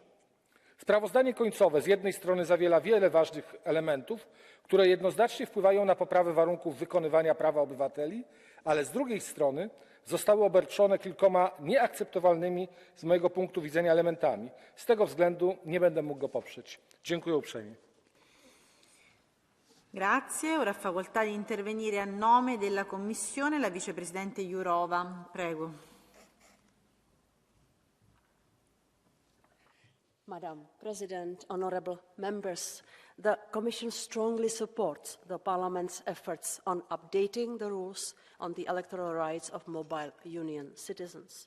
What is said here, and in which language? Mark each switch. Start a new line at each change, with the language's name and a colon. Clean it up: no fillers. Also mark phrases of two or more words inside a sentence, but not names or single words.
Polish: Sprawozdanie końcowe z jednej strony zawiera wiele ważnych elementów, które jednoznacznie wpływają na poprawę warunków wykonywania prawa obywateli, ale z drugiej strony zostały obarczone kilkoma nieakceptowalnymi z mojego punktu widzenia elementami. Z tego względu nie będę mógł go poprzeć. Dziękuję uprzejmie.
Italian: Grazie. Ora ha facoltà di intervenire a nome della Commissione la Vicepresidente Jourova. Prego.
English: Madam President, honourable members, the Commission strongly supports the Parliament's efforts on updating the rules on the electoral rights of mobile union citizens.